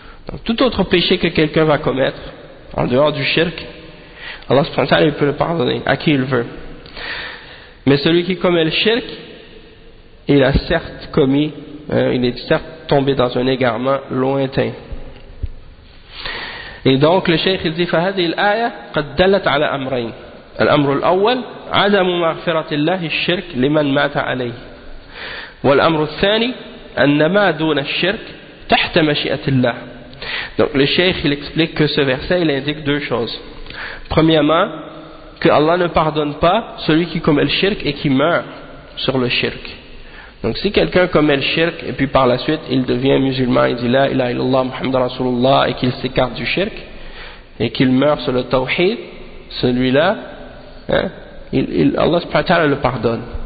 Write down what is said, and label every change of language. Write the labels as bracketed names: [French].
[French] Donc tout autre péché que quelqu'un va commettre en dehors du shirk, Allah subhanahu wa ta'ala il peut le pardonner à qui il veut. Mais celui qui commet le shirk, il a certes commis, il est certes tombé dans un égarement lointain. Et donc le cheikh il dit, [Arabic] فهذه الآية قد دلت على أمرين. الأمر الأول عدم مغفرة الله الشرك لمن مات عليه، والأمر الثاني أن ما دون الشرك تحت مشيئة الله. [French] Donc le cheikh il explique que ce verset il indique deux choses. Premièrement, que Allah ne pardonne pas celui qui commet le shirk et qui meurt sur le shirk. Donc si quelqu'un commet le shirk et puis par la suite il devient musulman, il dit la ilaha illallah Muhammad Rasulullah et qu'il s'écarte du shirk et qu'il meurt sur le tawhid, celui-là, hein, Allah subhanahu wa ta'ala le pardonne.